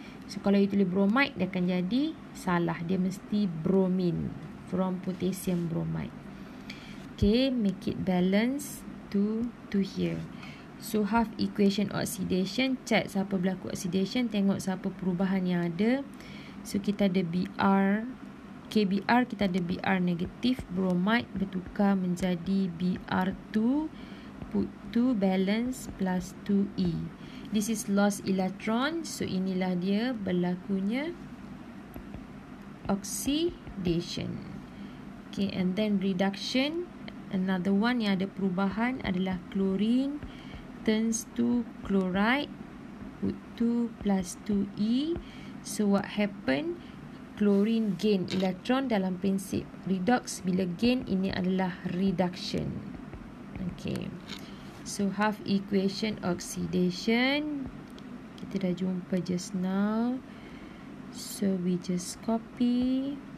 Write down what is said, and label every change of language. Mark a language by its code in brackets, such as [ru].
[ms] So kalau itu tulis bromide, dia akan jadi salah. Dia mesti bromine from potassium bromide. [en] Okay, make it balance to here. So half equation oxidation, check [ms] siapa berlaku oxidation, tengok siapa perubahan yang ada. So kita ada Br, KBr, kita ada Br negatif, bromide bertukar menjadi Br2, [en] put 2 balance plus 2E. This is lost electron. So [ms] inilah dia berlakunya [en] oxidation. Okay, and then reduction. Another one [ms] yang ada perubahan adalah [en] chlorine turns to chloride, put 2 plus 2E. So what happen? Chlorine gain electron dalam prinsip redox. [ms] Bila gain, ini adalah reduction. [en] Okay. So half equation oxidation [ms] kita dah jumpa [en] just now. So we just copy.